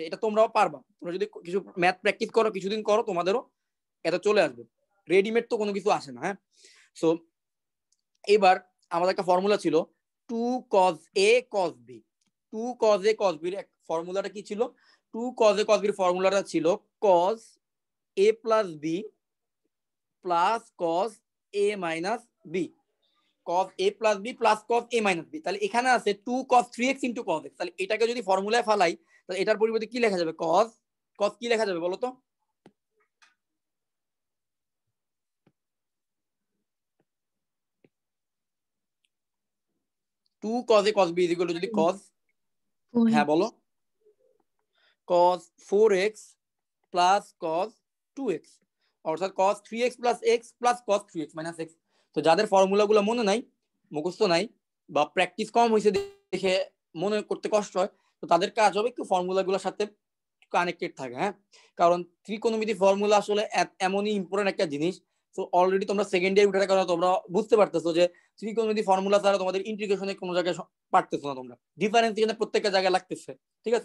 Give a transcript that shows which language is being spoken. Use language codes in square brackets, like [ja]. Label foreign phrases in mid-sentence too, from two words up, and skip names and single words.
[bn] এটা তোমরাও পারবা, তোমরা যদি কিছু ম্যাথ প্র্যাকটিস করো, কিছুদিন করো, তোমাদেরও এটা চলে আসবে। রেডিমেড তো কোনো কিছু আসে না। হ্যাঁ, সো এবার আমাদের একটা ফর্মুলা ছিল [en] 2 cos a cos b, 2 cos a cos b [bn] এর ফর্মুলাটা কি ছিল? [en] 2 cos a cos b [bn] এর ফর্মুলাটা ছিল [en] cos a plus b plus cos a minus b, cos a plus b plus cos a minus b। [bn] তাহলে এখানে আছে [en] 2 cos 3x into cos x, [bn] তাহলে এটাকে যদি ফর্মুলায় ফালাই তাহলে এটার পরিবর্তে কি লেখা যাবে? cos কি লেখা যাবে বলো তো? [en] two cos a cos b is equal to [bn] যদি cos, হ্যাঁ বলো, [en] cos 4x plus cos 2x, [bn] অর্থাৎ [en] cos 3x plus x plus cos 3x minus x। [bn] তো যাদের ফর্মুলাগুলো মনে নাই, মুখস্থ নাই, বা প্র্যাকটিস কম হয়েছে দেখে মনে করতে কষ্ট হয়, তো তাদের কাজ হবে একটু ফর্মুলাগুলোর সাথে কানেক্টেড থাকে। হ্যাঁ, কারণ ত্রিকোণমিতি ফর্মুলা আসলে এমনই ইম্পর্টেন্ট একটা জিনিস। তো অলরেডি তোমরা [en] second year [bn] উঠার কারণে তোমরা বুঝতে পারতেছো যে ত্রিকোণমিতি ফর্মুলা ছাড়া তোমাদের ইন্টিগ্রেশনে কোনো জায়গায় পারতেছো না, তোমরা ডিফারেন্স এখানে প্রত্যেকটা জায়গায় লাগতেছে, ঠিক আছে?